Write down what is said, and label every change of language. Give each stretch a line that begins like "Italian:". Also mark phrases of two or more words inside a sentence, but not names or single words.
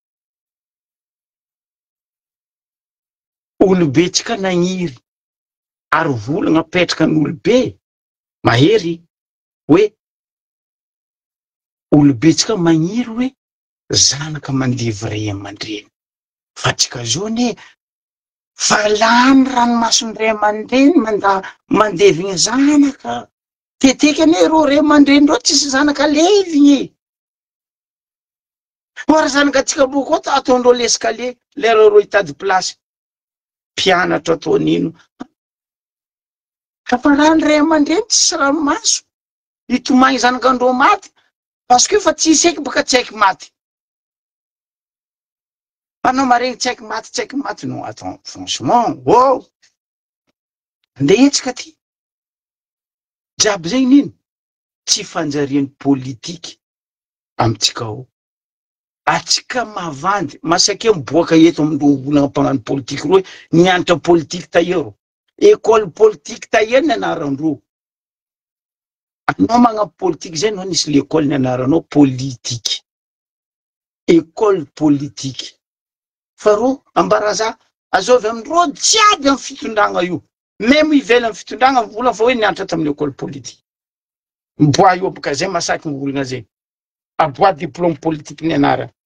Malagasy: olobe tsika nagniry ary volagna apetraka n'olobe mahery hoe olobe tsika magniry hoe zanaka mandevy ray aman-dreny fa tsika zao ne fa lany ranomasony ray aman-dreny mandevigny zanaka teteky ane ro ray aman-dreny reo tsisy zanaka levigny or zanaka atsika boko koa ataondreo l'escalier lera ro hitady place mpianatra ataonino fa lany ray aman-dreny tsisy ranomaso hitomagny zanakandreo maty
French: parce que
Malagasy: fa tsisy eky baka tsy haiky maty anao maregny tsy haiky maty no
French: attends franchement
Malagasy: andeha etsika ty jiaby zegny nino tsy fanjariany politiky amitsika ao atsika mavandy masake miboaka eto amindro volagna mpagnano politiky roe nianatra politiky tahiero
French: école politique
Malagasy: tahiero ny anarandro anao magnampy politiky zay no nisy l'école ny anaranao politiky
French: école politique
Malagasy: fa ro ambaraza azovy amindro jiaby amy fitondragna io même ivela amy fitondragna vola fa hoe nianatra tamin'ny
French: école politique
Malagasy: mboa io baka zay masaky mivolagna zay aboa
French: diplôme politique
Malagasy: ny anara